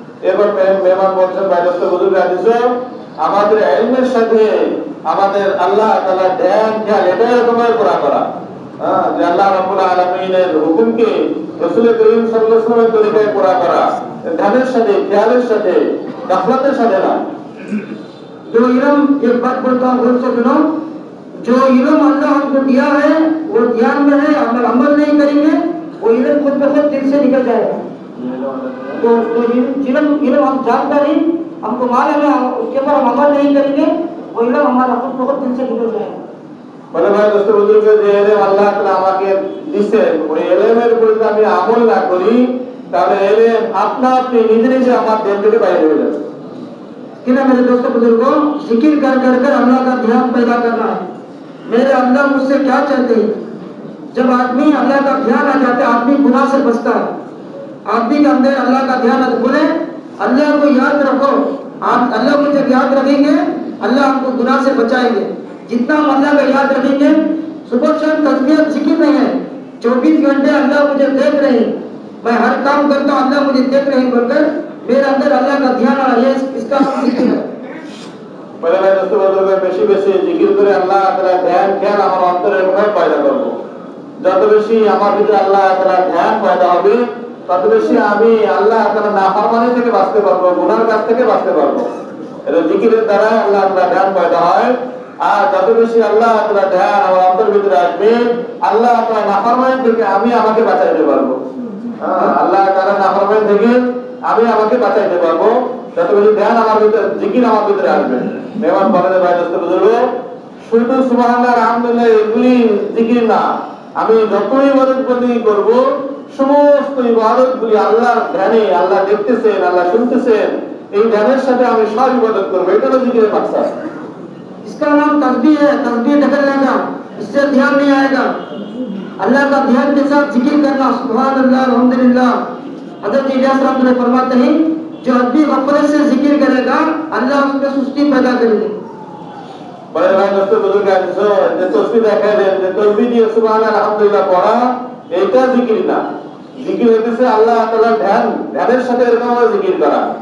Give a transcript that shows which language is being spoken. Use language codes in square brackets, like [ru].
[bn] এবার মেহমান বলছেন ভাই দোস্ত বুজুর্গ আছো, আমাদের ইলমের সাথে আমাদের আল্লাহ তাআলা ধ্যান খেয়াল এটা এরকমভাবে পুরা করা, যে আল্লাহ রাব্বুল আলামিনের হুকুমকে রাসূল করিম সাল্লাল্লাহু আলাইহি ওয়াসাল্লামের তরিকায় পুরা করা, ধ্যানের সাথে, খেয়ালের সাথে, গাফলাতের সাথে না। [hi] जो इल्म, एक बात बोलता हूँ गौर से सुनो, जो इल्म अल्लाह हमको दिया है वो ध्यान में है, अगर अमल नहीं करेंगे वो इल्म खुद ब खुद दिल से निकल जाएगा। तो इल्म हम जानते नहीं, हमको मालूम है, उसके ऊपर हम अमल नहीं करेंगे, वो इल्म हमारा खुद बहुत दिल से गुजर जाएगा। [bn] বলে ভাই দোস্ত বুজুর্গ যে এলেম আল্লাহ তাআলা আমাকে দিয়েছেন, ওই এলেমের উপর যদি আমি আমল না করি তাহলে এলেম আপনা আপনি নিজে নিজে আমার দেহ থেকে বাইরে হয়ে যাবে। [hi] किना मेरे दोस्तों बुजुर्गों, जिक्र कर कर कर अल्लाह का ध्यान पैदा करना है। मेरे अल्लाह मुझसे क्या चाहते हैं? जब आदमी अल्लाह का ध्यान आ जाता है, आदमी गुनाह से बचता है। आदमी के अंदर अल्लाह का ध्यान आता, बोले अल्लाह को याद रखो, आप अल्लाह को जब याद रखेंगे अल्लाह हमको गुनाह से बचाएंगे। जितना हम अल्लाह का याद रखेंगे, सुबह शाम तस्बीह जिक्र नहीं है, 24 घंटे अल्लाह मुझे देख रहे हैं, मैं हर काम करता हूँ अल्लाह मुझे देख रहे हैं बोलकर मेरे अंदर अल्लाह का ध्यान आ रहा है, इसका जिक्र है। [bn] বলে ভাই দোস্ত বুজুর্গ বেশি বেশি জিকির করে আল্লাহ তাআলা ধ্যান খেয়াল আমার অন্তরে এরকম পয়দা করব। যত বেশি আমার ভিতরে আল্লাহ তাআলা ধ্যান পয়দা হবে তত বেশি আমি আল্লাহ তাআলা নাফরমানি থেকে বাঁচতে পারবো, গুনাহের কাছ থেকে বাঁচতে পারবো। এটা জিকিরের দ্বারা আল্লাহ তাআলা ধ্যান পয়দা হয়। আর যত বেশি আল্লাহ তাআলা ধ্যান আমার অন্তরের ভিতরে আসবে, আল্লাহ তাআলা নাফরমানি থেকে আমি আমাকে বাঁচাইতে পারবো। আল্লাহ তাআলা নাফরমানি থেকে আমি আমাকে বাঁচাইতে পারবো যত বেশি ধ্যান আমার ভিতরে, জিকির আমার ভিতরে আসবে। মেহমান বলেন ভাই দোস্ত বুজুর্গ, শুধু সুবহানাল্লাহ আলহামদুলিল্লাহ এগুলি জিকির না, আমি যতই ইবাদত করব সমস্ত ইবাদতগুলি আল্লাহর ধ্যানে, আল্লাহ দেখতেছেন, আল্লাহ শুনতেছেন, এই ধ্যানের সাথে আমি সব ইবাদত করব। এটা হলো জিকিরের মাকসাদ। [hi] इसका नाम तस्बीह है। तस्बीह ढकल लेगा, इससे ध्यान नहीं आएगा। अल्लाह का ध्यान के साथ जिक्र करना, सुभान अल्लाह अल्हम्दुलिल्लाह। हज़रत इलियास रहमतुल्लाह फरमाते हैं, जो आदमी गफलत से जिक्र करेगा अल्लाह उसमें सुस्ती पैदा करेंगे। [bn] बड़े भाई दोस्तों बुजुर्ग आजो যে তসবিহ দেখালেন, যে তসবিহ দিয়ে সুবহান আলহামদুলিল্লাহ পড়া, এটা জিকির না। জিকির হইতেছে আল্লাহ তাআলার ধ্যানের সাথে এরকম জিকির করা।